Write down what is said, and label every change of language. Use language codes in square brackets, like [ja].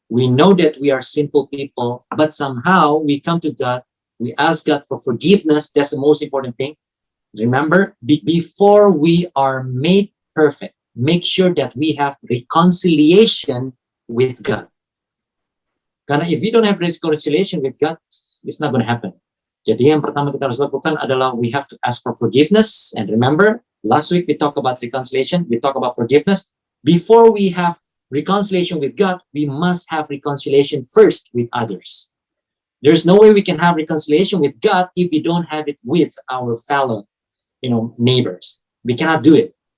[en] We know that we are sinful people, but somehow we come to God, we ask God for forgiveness. That's the most important thing. Remember, before we are made perfect, make sure that we have reconciliation with God. Karena if we don't have reconciliation with God, it's not going to happen. [id] Jadi yang pertama kita harus lakukan adalah [en] we have to ask for forgiveness. And remember, last week we talked about reconciliation, we talked about forgiveness. Before we have reconciliation with God, we must have reconciliation first with others. There's no way we can have reconciliation with God if we don't have it with our fellow, neighbors. We cannot do it.